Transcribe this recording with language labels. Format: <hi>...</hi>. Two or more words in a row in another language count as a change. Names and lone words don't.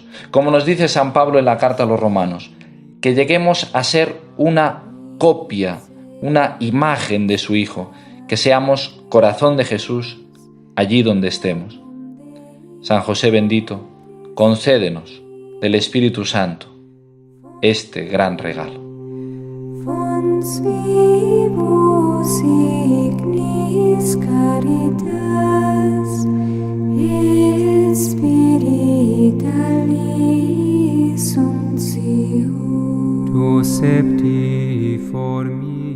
<es>Como nos dice San Pablo en la carta a los Romanos, que lleguemos a ser una copia, una imagen de su Hijo, que seamos corazón de Jesús allí donde estemos. San José bendito, concédenos del Espíritu Santo este gran regalo.</es> <la>Fons vivus ignis caritas, spiritualis uncium. Tu septiformis</la>